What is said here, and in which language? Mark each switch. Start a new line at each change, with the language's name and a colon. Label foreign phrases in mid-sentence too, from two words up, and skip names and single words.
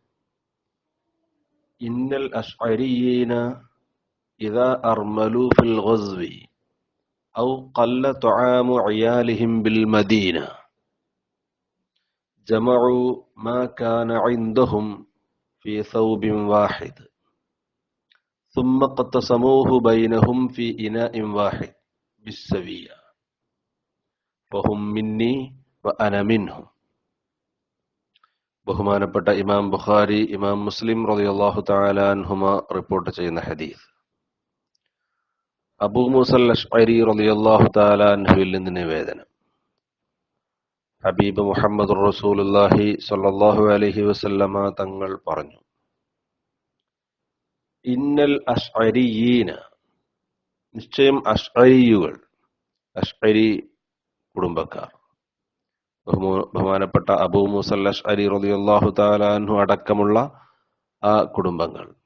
Arabic: إن الأشعريين إذا أرملوا في الغزو أو قل طعام عيالهم بالمدينة جمعوا ما كان عندهم في ثوب واحد ثم قسموه بينهم في إناء واحد بالسوية فهم مني وأنا منهم.
Malayalam: ബഹുമാനപ്പെട്ട ഇമാം ബുഖാരി, ഇമാം മുസ്ലിം
Arabic: رضي الله تعالى عنهما
Malayalam: റിപ്പോർട്ട് ചെയ്യുന്ന ഹദീസ്. അബൂ മൂസൽ അശ്അരി
Arabic: رضي الله تعالى
Malayalam: അൻഹുവിൽ നിന്ന് നിവേദനം. ഹബീബ് മുഹമ്മദ്
Arabic: رسول الله صلى الله عليه وسلم
Malayalam: തങ്ങൾ പറഞ്ഞു,
Arabic: إن الأشعريين,
Malayalam: നിശ്ചയം അശ്അരിയുകൾ, അശ്അരി കുടുംബക്കാർ, ബഹുമാനപ്പെട്ട അബൂ മൂസൽ അശ്അരി
Arabic: رضي الله تعالى عنه
Malayalam: അടക്കമുള്ള ആ കുടുംബങ്ങൾ,